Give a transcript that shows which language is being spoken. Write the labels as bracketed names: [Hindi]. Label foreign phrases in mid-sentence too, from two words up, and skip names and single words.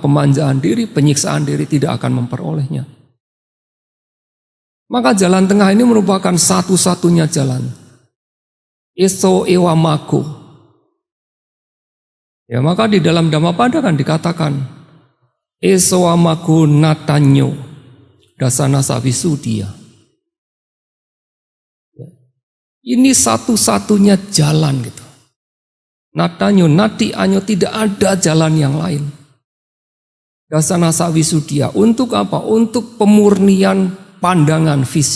[Indonesian] Pemanjaan diri, penyiksaan diri, tidak akan memperolehnya. Maka jalan tengah ini merupakan satu-satunya jalan. [Pali] Eso ewa mako. [Indonesian] Ya, maka di dalam Dhammapada kan dikatakan [Pali] eso amako natanyo dasana savisuddhiya. [Indonesian] Ini satu-satunya jalan gitu. [Pali] Natanyo, nati anyo, [Indonesian] tidak ada jalan yang lain. [Pali] Dasana savisuddhiya. [Indonesian] Untuk apa? Untuk pemurnian pandangan visi.